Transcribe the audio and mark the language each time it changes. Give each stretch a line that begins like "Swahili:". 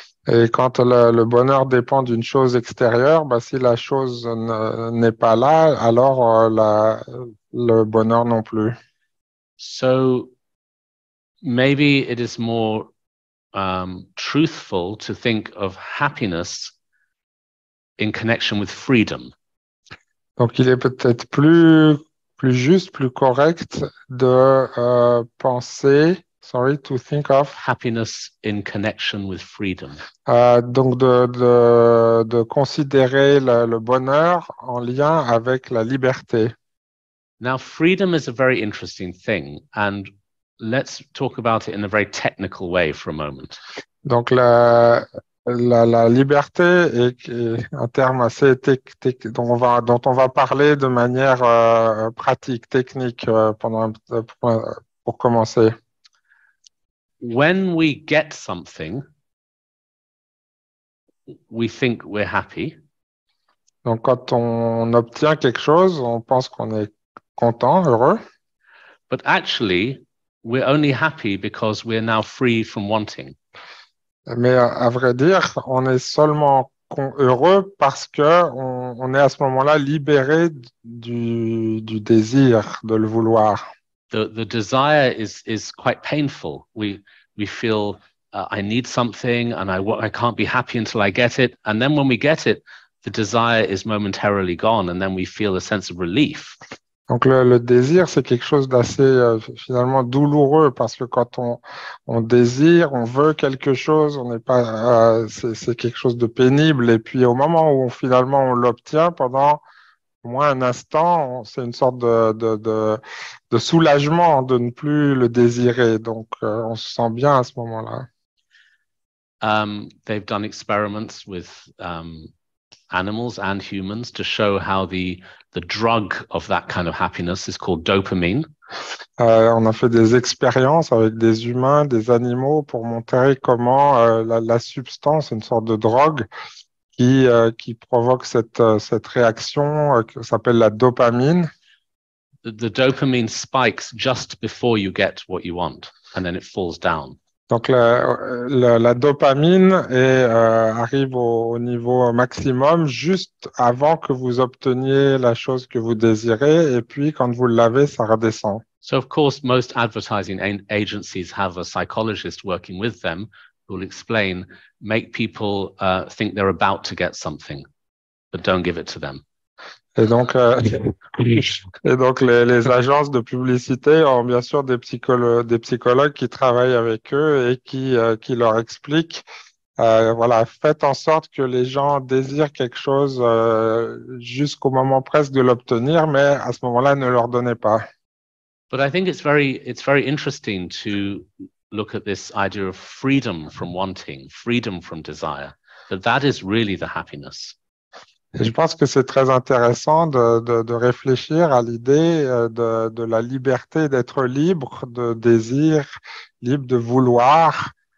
French: Et quand le bonheur dépend d'une chose extérieure, bah, si la chose n'est pas là, alors le bonheur non plus.
English: So maybe it is more truthful to think of happiness in connection with freedom.
French: Donc, il est peut-être plus juste, plus correct de penser,
English: to think of. Happiness in connection with freedom.
French: Donc, de considérer le bonheur en lien avec la liberté.
English: Now, freedom is a very interesting thing, and let's talk about it in a very technical way for a moment.
French: Donc, la liberté est un terme assez dont on va parler de manière pratique, technique pour commencer.
English: When we get something, we think we're happy.
French: Donc, quand on obtient quelque chose, on pense qu'on est content, heureux.
English: But actually, we're only happy because we're now free from wanting.
French: Mais à vrai dire, on est seulement heureux parce que on est à ce moment-là libéré du désir de le vouloir.
English: The desire is quite painful. We feel I need something and I can't be happy until I get it. And then when we get it, the desire is momentarily gone and then we feel a sense of relief.
French: Donc le désir, c'est quelque chose d'assez finalement douloureux parce que quand on désire, on veut quelque chose, on n'est pas, c'est quelque chose de pénible. Et puis au moment où finalement on l'obtient, pendant au moins un instant, c'est une sorte de soulagement de ne plus le désirer. Donc on se sent bien à ce moment-là.
English: They've done experiments with animals and humans, to show how the drug of that kind of happiness is called dopamine.
French: On a fait des expériences avec des humains, des animaux pour montrer comment la substance, une sorte de drogue qui provoque cette réaction qui s'appelle la dopamine.
English: The dopamine spikes just before you get what you want, and then it falls down.
French: Donc la dopamine arrive au niveau maximum juste avant que vous obteniez la chose que vous désirez, et puis quand vous l'avez, ça redescend.
English: So of course, most advertising agencies have a psychologist working with them who will explain, make people think they're about to get something, but don't give it to them.
French: Et donc les agences de publicité ont bien sûr des psychologues qui travaillent avec eux et qui leur expliquent, voilà, faites en sorte que les gens désirent quelque chose jusqu'au moment presque de l'obtenir, mais à ce moment-là, ne leur donnez pas.
English: But I think it's very interesting to look at this idea of freedom from wanting, freedom from desire, that is really the happiness.
French: Et je pense que c'est très intéressant de réfléchir à l'idée de la liberté, d'être libre de désir, libre de vouloir.